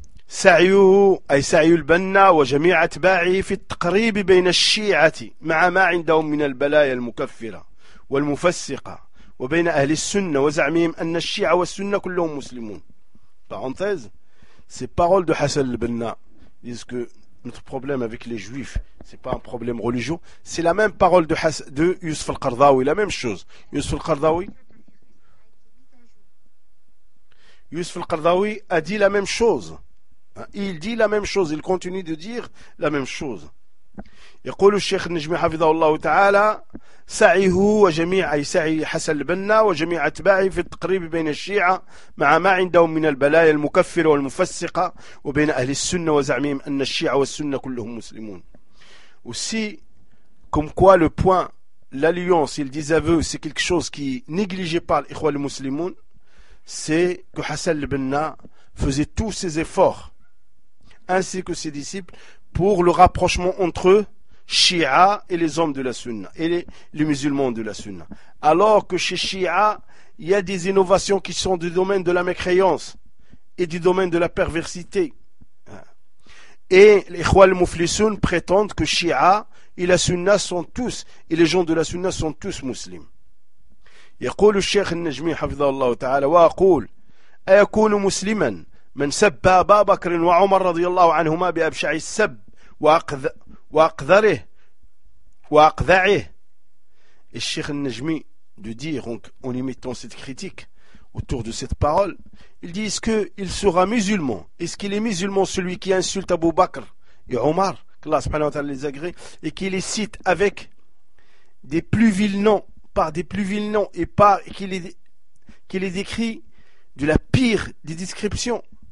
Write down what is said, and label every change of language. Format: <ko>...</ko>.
<ar>سعيه أي سعي البنا وجميع أتباعه في التقريب بين الشيعة مع ما عندهم من البلايا المكفرة والمفسقة وبين أهل السنة وزعمهم أن الشيعة والسنة كلهم مسلمون.</ar> <fr>Parenthèse, ces paroles de Hassan al-Banna disent que notre problème avec les juifs c'est pas un problème religieux. C'est la même parole de Yusuf al-Qardawi, la même chose. Yusuf al-Qardawi a dit la même chose. Il dit la même chose, il continue de dire la même chose.</fr> <ar>يقول الشيخ النجمي حفظه الله تعالى سعيه وجميع أي سعي حسن البنا وجميع أتباعه في التقريب بين الشيعة مع ما عندهم من البلايا المكفرة والمفسقة وبين أهل السنة وزعمهم أن الشيعة والسنة كلهم مسلمون.</ar> <fr>Aussi, comme quoi le point, l'alliance, il désaveu, c'est quelque chose qui est négligé par les ikhwa muslimoun, c'est que Hassan al-Banna faisait tous ses efforts ainsi que ses disciples pour le rapprochement entre eux, Shia et les hommes de la Sunna et les musulmans de la Sunna, alors que chez Shia il y a des innovations qui sont du domaine de la mécréance et du domaine de la perversité. Et les Ikhwal Muflisun prétendent que Shia et la Sunna sont tous, et les gens de la Sunna sont tous musulmans.</fr> <ar>يقول الشيخ النجمي حفظه الله تعالى وأقول أيكون مسلما من سب أبا بكر وعمر رضي الله عنهما بأبشع السب وأقذره وأقذعه.</ar> <fr>الشيخ النجمي de dire donc, en imitant cette critique autour de cette parole, il dit est-ce qu'il sera musulman, est-ce qu'il est musulman celui qui insulte Abu Bakr et Omar que Allah subhanahu wa ta'ala les agrée et qui les cite avec des plus vils noms par des plus vils noms et par qu'il est décrit de la pire des descriptions.</fr>